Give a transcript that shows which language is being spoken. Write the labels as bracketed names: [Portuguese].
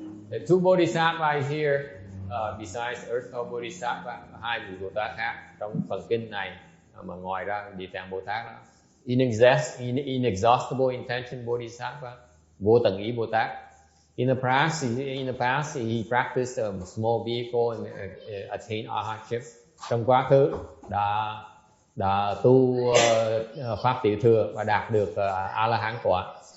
[English] The two bodhisattvas here, besides Earth Store Bodhisattva, [Vietnamese] hai vị Bồ Tát khác trong phần kinh này mà ngoài ra Địa Tạng Bồ Tát đó, [English] inexhaustible intention Bodhisattva, [Vietnamese] Vô Tận Ý Bồ Tát. [English] In the past, he practiced a small vehicle and attained arhatship. [Vietnamese] Trong quá khứ đã tu pháp tiểu thừa và đạt được A La Hán quả.